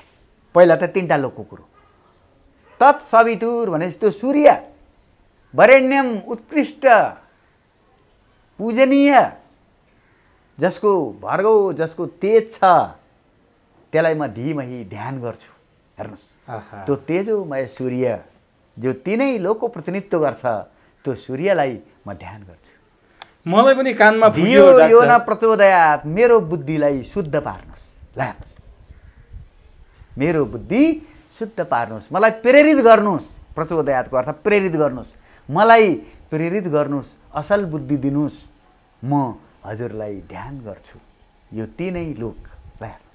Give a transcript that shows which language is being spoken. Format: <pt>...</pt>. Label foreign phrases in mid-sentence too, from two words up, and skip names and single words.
<ne>पहिला त तिनवटा लोकको कुरो। तत्सवितुर भनेपछि त्यो सूर्य, वरेण्यम उत्कृष्ट पूजनीय, जसको भर्गौ, जसको तेज छ, त्यसलाई म धीमही ध्यान गर्छु। हेर्नुहोस्, त्यो तेजोमय सूर्य जो तीनै लोकको प्रतिनिधित्व गर्छ, त्यो सूर्यलाई म ध्यान गर्छु। मलाई पनि कानमा</ne> <sa>धियो यो न प्रचोदयात्,</sa> <ne>मेरो बुद्धिलाई शुद्ध पार्नुहोस्। ल हेर्नुहोस्, मेरो बुद्धि शुद्ध पार्नुहोस्, मलाई प्रेरित गर्नुहोस्। प्रचोदयातको अर्थ प्रेरित गर्नुहोस्, मलाई प्रेरित गर्नुहोस्, असल बुद्धि दिनुहोस्, म हजुरलाई ध्यान गर्छु। यो तीनै लोक। ल हेर्नुहोस्,</ne>